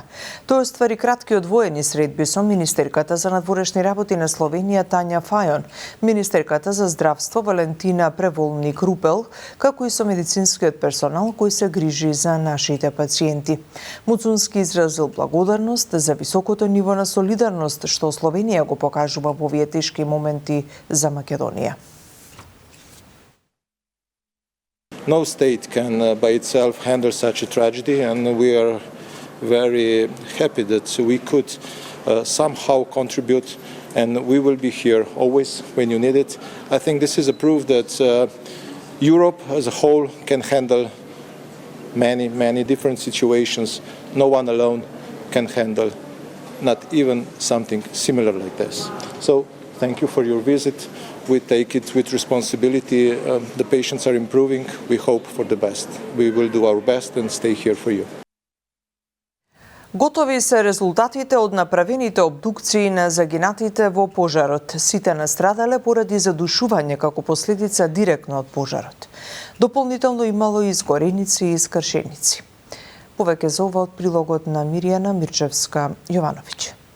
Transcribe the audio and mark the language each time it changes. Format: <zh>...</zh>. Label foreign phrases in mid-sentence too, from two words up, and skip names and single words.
<mk>Тој оствари кратки одвоени средби со министерката за надворешни работи на Словенија Тања Фајон, министерката за здравство Валентина Преволник Рупел, како и со медицинскиот персонал кој се грижи за нашите пациенти. Муцунски изразил благодарност за високото ниво на солидарност што Словенија го покажува во овие тешки моменти за Македонија.</mk> <en>No state can by itself handle such a tragedy, and we are very happy that we could somehow contribute, and we will be here always when you need it. I think this is a proof that Europe as a whole can handle many different situations. No one alone can handle not even something similar like this. So thank you for your visit. We take it with responsibility. The patients are improving. We hope for the best. We will do our best and stay here for you.</en> <mk>Готови се резултатите од направените обдукции на загинатите во пожарот. Сите настрадале поради задушување како последица директно од пожарот. Дополнително имало и изгореници и искршеници. Повеќе за ова од прилогот на Миријана Мирчевска-Јовановиќ.</mk>